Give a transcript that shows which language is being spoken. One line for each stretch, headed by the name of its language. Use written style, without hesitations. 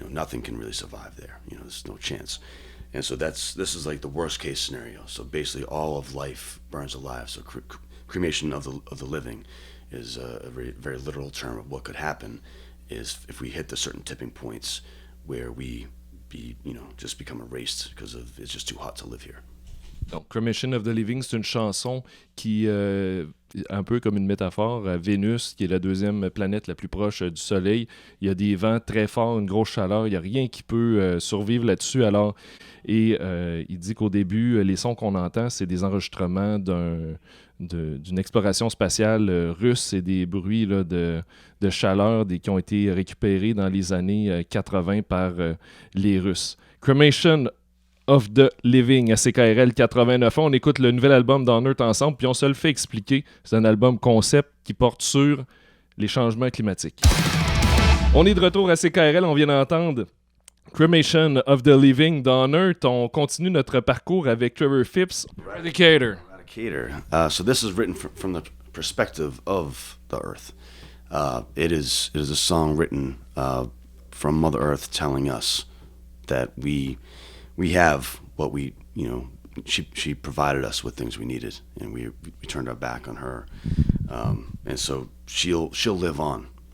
English: Nothing can really survive there. There's no chance. And so this is like the worst case scenario. So basically, all of life burns alive. So cremation of the living is a very, very literal term of what could happen is if we hit the certain tipping points where we just become erased because it's just too hot to live here.
French: Donc, Cremation of the Living, c'est une chanson qui, un peu comme une métaphore, Vénus, qui est la deuxième planète la plus proche du Soleil, il y a des vents très forts, une grosse chaleur, il n'y a rien qui peut survivre là-dessus. Alors, il dit qu'au début, les sons qu'on entend, c'est des enregistrements d'une exploration spatiale russe et des bruits là, de chaleur qui ont été récupérés dans les années 80 par les Russes. Cremation of the Living à CKRL 89. On écoute le nouvel album d'Unearth ensemble, puis on se le fait expliquer. C'est un album concept qui porte sur les changements climatiques. On est de retour à CKRL, on vient d'entendre Cremation of the Living d'Unearth. On continue notre parcours avec Trevor Phipps, Eradicator.
English: So this is written from the perspective of the Earth. It is a song written from Mother Earth telling us that we have what she provided us with things we needed, and we turned our back on her, and so she'll live on.